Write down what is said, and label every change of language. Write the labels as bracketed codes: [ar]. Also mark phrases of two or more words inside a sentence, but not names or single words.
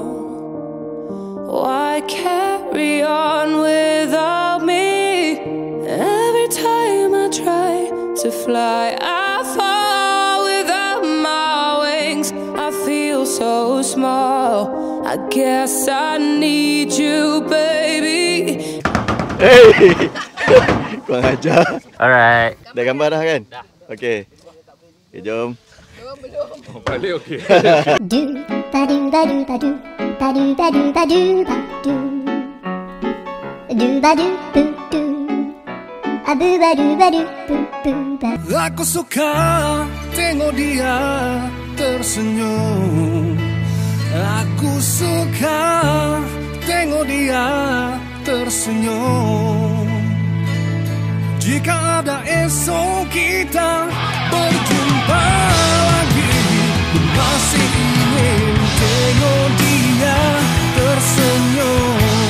[en] Why carry on without me? Every time I try to fly, I fall without my wings. I feel so small. I guess I need you, baby. [ms] Hey! Kurang ajar. Alright. Dah gambar dah kan? Dah. Okey. Okay, jom. Oh, balik okey. Do ba do ba do ba do ba do ba do ba do ba do do ba do do do abu ba do ba do do ba. Aku suka tengok dia tersenyum. Aku suka tengok dia tersenyum. Jika ada esok kita berjumpa lagi, masih ingin tengok dia tersenyum.